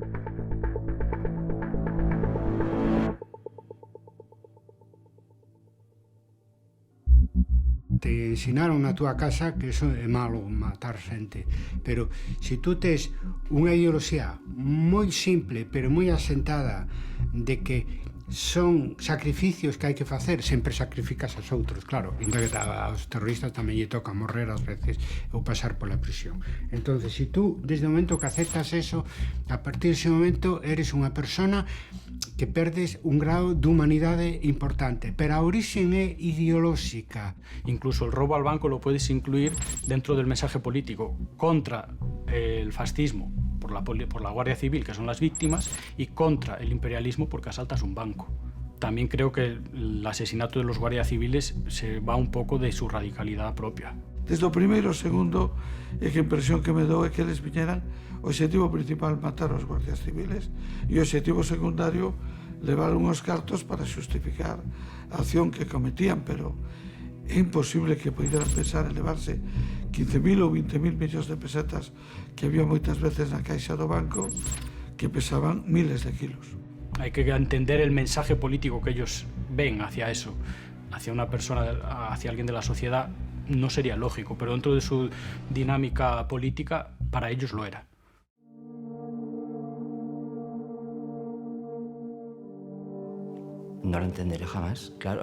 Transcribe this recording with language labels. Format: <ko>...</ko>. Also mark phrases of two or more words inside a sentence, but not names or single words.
<gl>Te ensinaron na túa casa que eso é malo, matar xente, pero se tú tes unha ideoloxía moi simple pero moi asentada de que son sacrificios que hai que facer, sempre sacrificas aos outros, claro, ainda que aos terroristas tamén lle toca morrer ás veces ou pasar pola prisión. Entonces, se tú desde o momento que aceptas eso, a partir dese momento eres unha persona que perdes un grado de humanidade importante, pero a origen é ideolóxica.</gl> <es>Incluso el robo al banco lo puedes incluir dentro del mensaje político contra el fascismo por la Guardia Civil, que son las víctimas, y contra el imperialismo porque asaltas un banco. También creo que el asesinato de los guardias civiles se va un poco de su radicalidad propia.</es> <gl>Desde o primeiro, o segundo, é que a impresión que me dou é que eles viñeran o objetivo principal matar os</gl> <es>guardias civiles</es> <gl>e o objetivo secundario levar unhos cartos para xustificar a acción que cometían, pero é imposible que poderan pensar en levarse 15.000 ou 20.000 millóns de pesetas que había moitas veces na caixa do banco que pesaban miles de kilos.</gl> <es>Hay que entender el mensaje político que ellos ven hacia eso, hacia una persona, hacia alguien de la sociedad, no sería lógico, pero dentro de su dinámica política, para ellos lo era. No lo entenderé jamás, claro.</es>